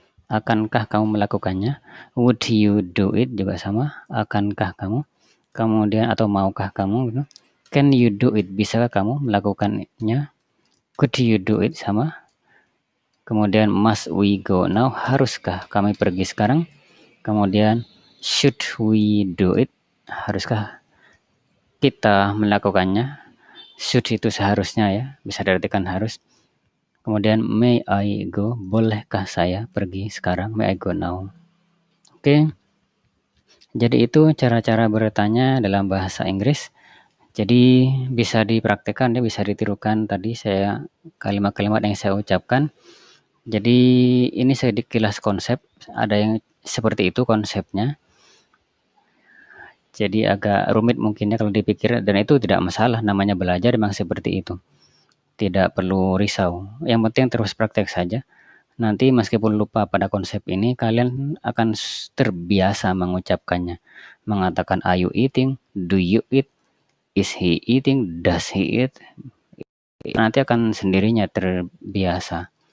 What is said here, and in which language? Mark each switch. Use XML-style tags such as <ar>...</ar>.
<id>Akankah kamu melakukannya?</id> <en>Would you do it?</en> <id>Juga sama. Akankah kamu? Kemudian atau maukah kamu? Gitu.</id> <en>Can you do it?</en> <id>Bisakah kamu melakukannya?</id> <en>Could you do it?</en> <id>Sama. Kemudian</id> <en>must we go now?</en> <id>Haruskah kami pergi sekarang?</id> <en>Kemudian should we do it?</en> <id>Haruskah kita melakukannya? Should itu seharusnya ya, bisa diartikan harus. Kemudian</id> <en>may I go?</en> <id>Bolehkah saya pergi sekarang?</id> <en>May I go now?</en> <id>Oke. Jadi itu cara-cara bertanya dalam bahasa Inggris. Jadi bisa dipraktekkan ya, bisa ditirukan tadi saya kalimat-kalimat yang saya ucapkan. Jadi ini sedikit kilas konsep, ada yang seperti itu konsepnya. Jadi agak rumit mungkinnya kalau dipikir, dan itu tidak masalah, namanya belajar memang seperti itu. Tidak perlu risau, yang penting terus praktek saja. Nanti meskipun lupa pada konsep ini, kalian akan terbiasa mengucapkannya.</id> <en>Mengatakan are you eating, do you eat, is he eating, does he eat.</en> <id>Nanti akan sendirinya terbiasa.</id>